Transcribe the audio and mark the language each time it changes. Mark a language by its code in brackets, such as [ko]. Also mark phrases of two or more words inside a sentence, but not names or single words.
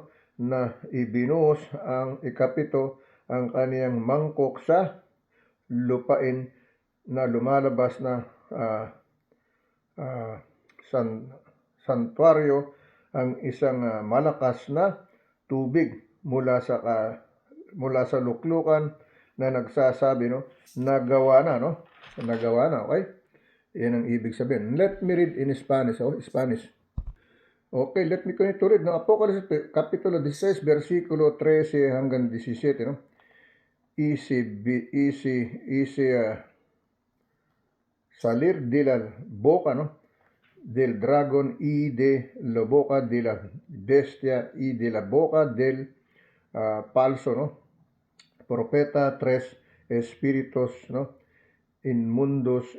[tl] Na ibinuhos ang ikapito ang kaniyang mangkok sa lupain na lumalabas na santuaryo ang isang malakas na tubig mula sa luklukan na nagsasabi, no, nagawa na, no? Nagawa na, okay? Yan ang ibig sabihin. [en] Let me read in Spanish, Spanish. Okay, let me continue to read, no? [tl] Apocalypse, Kapitulo 16, versikulo 13 hanggang 17, no? [es] Salir de la boca, no, del dragón y de la boca de la bestia y de la boca del falso, no, profeta, tres espíritus, no, inmundos